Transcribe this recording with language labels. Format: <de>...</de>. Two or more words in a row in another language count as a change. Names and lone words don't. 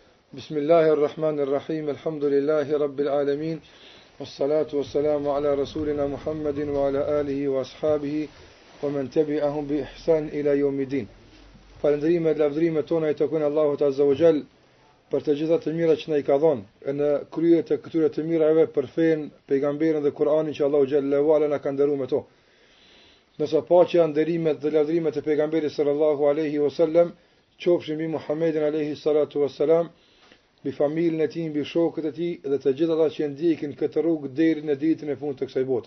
<ar>بسم الله الرحمن الرحيم. الحمد لله رب العالمين. والصلاة والسلام على رسولنا محمد وعلى آله وأصحابه ومن تبعهم بإحسان إلى يوم الدين.</ar> <sq>Falënderimet, lavdrimet tona i takojnë Allahut</sq> <ar>عز وجل</ar> <sq>për të gjitha të mirat që na i ka dhënë në krye të këtyre të mirave për fen, pejgamberin dhe Kur'anin që Allahu</sq> <ar>جل وعلا</ar> <sq>na ka dhëruar me to. Nëse paqja, nderimet dhe lavdrimet e pejgamberit</sq> <ar>صلى الله عليه وسلم</ar> <sq>qofshin mbi Muhammedin</sq> <ar>عليه الصلاة والسلام,</ar> <sq>mbi familjen e tij, mbi shokët e tij dhe të gjithë ata që ndjekin këtë rrugë deri në ditën e fundit të kësaj bote.</sq>